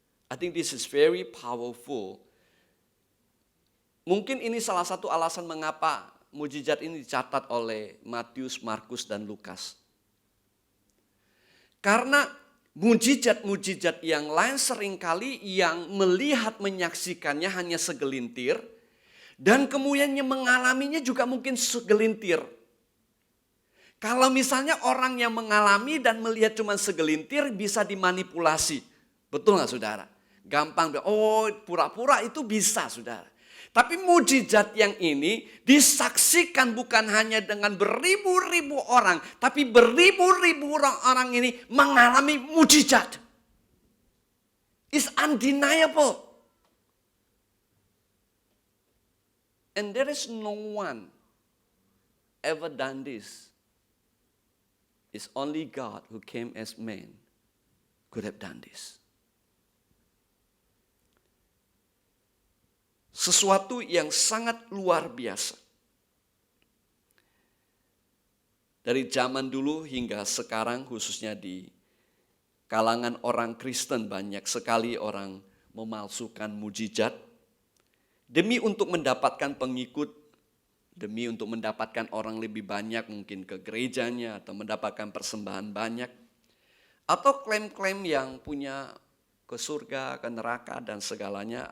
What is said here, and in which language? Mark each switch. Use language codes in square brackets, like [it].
[en] I think this is very powerful. [id] Mungkin ini salah satu alasan mengapa mujizat ini dicatat oleh Matius, Markus, dan Lukas. Karena mujizat-mujizat yang lain seringkali yang melihat menyaksikannya hanya segelintir. Dan kemudian yang mengalaminya juga mungkin segelintir. Kalau misalnya orang yang mengalami dan melihat cuma segelintir bisa dimanipulasi. Betul nggak, saudara? Gampang, pura-pura itu bisa, saudara. Tapi mujizat yang ini disaksikan bukan hanya dengan beribu-ribu orang, tapi beribu-ribu orang ini mengalami mujizat. [en] It's undeniable. And there is no one ever done this. It's only God who came as man could have done this. [id] Sesuatu yang sangat luar biasa. Dari zaman dulu hingga sekarang, khususnya di kalangan orang Kristen, banyak sekali orang memalsukan mujizat demi untuk mendapatkan pengikut, demi untuk mendapatkan orang lebih banyak mungkin ke gerejanya atau mendapatkan persembahan banyak, atau klaim-klaim yang punya ke surga, ke neraka, dan segalanya.